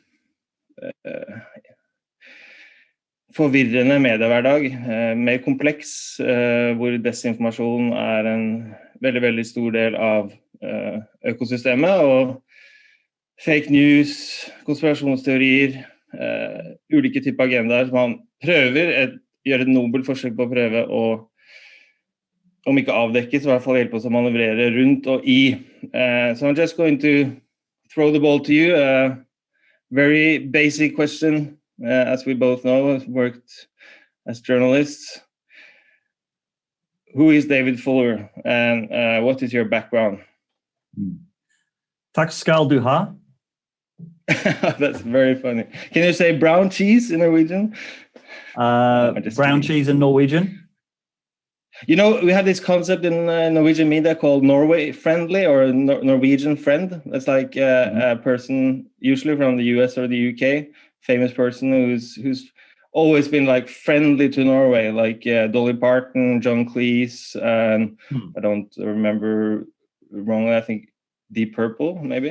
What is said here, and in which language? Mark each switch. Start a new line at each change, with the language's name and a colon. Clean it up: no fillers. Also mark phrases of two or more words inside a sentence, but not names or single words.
Norwegian: forvirrende mediehverdag, mer kompleks, hvor desinformasjon er en veldig, veldig stor del av økosystemet, og
English: fake news,
Norwegian: konspirasjonsteorier, ulike typer agendaer som han prøver gjøre et nobelt forsøk på å prøve å, om ikke avdekkes, i hvert fall hjelpe oss å manøvrere rundt og i.
English: So I'm just going to throw the ball to you. Very basic question, as we both know, worked as journalists. Who is David Fuller and what is your background?
Norwegian: Takk skal du ha.
English: That's very funny. Can you say brown cheese in Norwegian? Brown cheese in Norwegian. You know, we have this concept in Norwegian media called Norway friendly or Norwegian friend. That's like a person, usually from the US or the UK, famous person who's always been like friendly to Norway, like Dolly Parton, John Cleese, and I don't remember wrongly, I think Deep Purple, maybe.